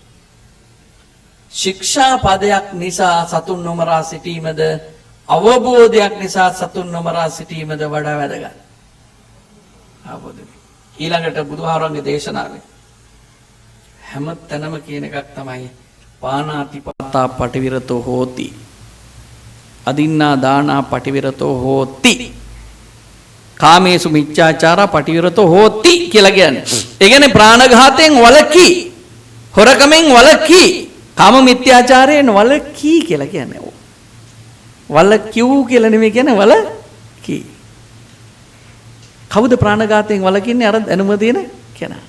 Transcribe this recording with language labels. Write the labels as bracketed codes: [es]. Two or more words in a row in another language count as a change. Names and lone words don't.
[si] ශික්ෂා පදයක් නිසා සතුන් නොමරා සිටීමද අවබෝධයක් නිසා සතුන් නොමරා සිටීමද වඩා වැදගත්? අවබෝධය. ඊළඟට බුදුහාරන්ගේ දේශනාවේ හැම තැනම කියන එකක් තමයි [pi] පානාතිපාතා පටිවිරතෝ හෝති. අදින්නා දානා පටිවිරතෝ හෝති. කාමේසු මිච්ඡාචාරා පටිවිරතෝ හෝති [si] කියලා කියන්නේ. ඒ කියන්නේ ප්‍රාණඝාතයෙන් වළකී, හොරකමෙන් වළකී, කාම මිත්‍යාචාරයෙන් වළකී කියලා කියන්නේ. වළකියු කියලා නෙමෙයි කියන්නේ වළකී. කවුද ප්‍රාණඝාතයෙන් වළකින්නේ? අර දැනුම තියෙන කෙනා.